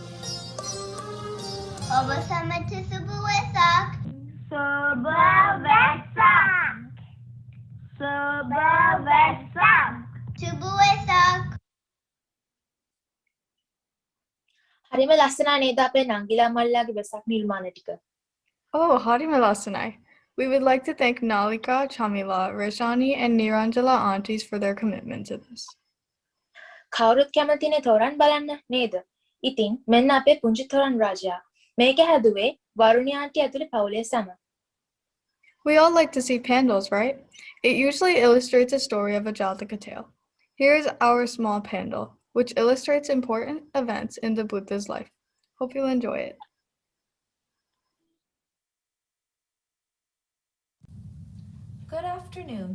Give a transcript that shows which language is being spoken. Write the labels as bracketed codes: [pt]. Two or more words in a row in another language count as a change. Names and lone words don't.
[si] ඔබ සමට සුබ වෙසක්. සුබ වෙසක්. වෙසක්. සුබ වෙසක්. හරිම ලස්සනා නේද අපේ නංගිලා මල්ලාගේ වෙසක් නිර්මාණ ටික. Oh, හරිම ලස්සනයි. [en] We would like to thank Nalika, Chamila, Reshani, and Niranjala aunties for their commitment to this. [si] කවුරුත් කැමතිනේ තොරන් බලන්න නේද? ඉතින් මෙන්න අපේ පුංචි තොරන් රාජයා. මේක හැදුවේ වරුණි ආන්ටි ඇතුළේ පවුලේ සම. [en] We all like to see pandals, right? It usually illustrates a story of a Jataka tale. Here is our small pandal, which illustrates important events in the Buddha's life. Hope you'll enjoy it. Good afternoon.